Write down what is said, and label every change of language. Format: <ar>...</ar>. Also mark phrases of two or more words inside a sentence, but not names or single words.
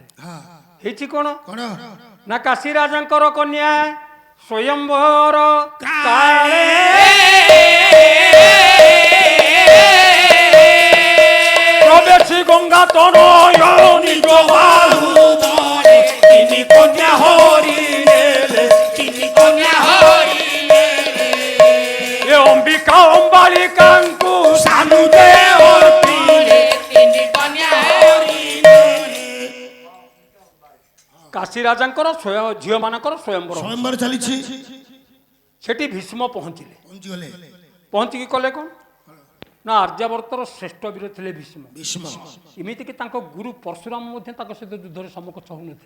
<or>ହଁ ହେଇଛି କଣ କଣ ନା କାଶୀ ରାଜାଙ୍କର କନ୍ୟା ସ୍ୱୟଂବର କାଳେ ପ୍ରବେଶୀ ଗଙ୍ଗା ତନୟ ନିଜ ବାହୁ ଧରେ ତିନି କନ୍ୟା ହରିଲେ ତିନି କନ୍ୟା ହରିଲେ ଏ ଅମ୍ବିକା ଅମ୍ବାଳିକାଙ୍କୁ ସାନୁ ଦେ ଅର୍ପିଲେ ତିନି କନ୍ୟା ହରିଲେ କାଶୀ ରାଜାଙ୍କର ଝିଅମାନଙ୍କର ସ୍ୱୟଂବର। ସ୍ୱୟଂବର ଚାଲିଛି। ସେଠି ଭୀଷ୍ମ ପହଞ୍ଚିଲେ। ପହଞ୍ଚିଗଲେ ପହଞ୍ଚିକି କଲେ କଣ ନା ଆର୍ଯ୍ୟାବର୍ତ୍ତର ଶ୍ରେଷ୍ଠ ବୀର ଥିଲେ ଭୀଷ୍ମ। ଭୀଷ୍ମ। ଏମିତିକି ତାଙ୍କ ଗୁରୁ ପରଶୁରାମ ମଧ୍ୟ ତାଙ୍କ ସହିତ ଯୁଦ୍ଧରେ ସମ୍ମୁଖ ହଉନଥିଲେ।</or>